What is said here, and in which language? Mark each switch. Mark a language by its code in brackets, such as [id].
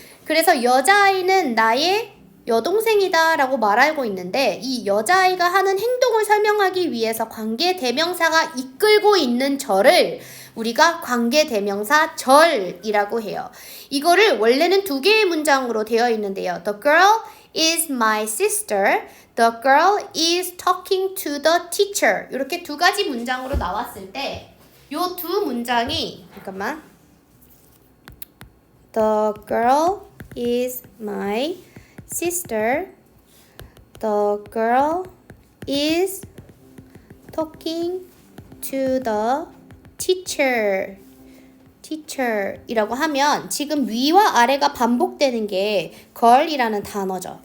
[ko] 그래서 여자아이는 나의 여동생이다 라고 말하고 있는데 이 여자아이가 하는 행동을 설명하기 위해서 관계대명사가 이끌고 있는 절을 우리가 관계대명사 절이라고 해요. 이거를 원래는 두 개의 문장으로 되어 있는데요. [en] The girl is my sister. The girl is talking to the teacher. [ko] 이렇게 두 가지 문장으로 나왔을 때 이 두 문장이 잠깐만. [en] The girl is my sister. The girl is talking to the teacher [ko] 이라고 하면 지금 위와 아래가 반복되는 게 girl이라는 단어죠.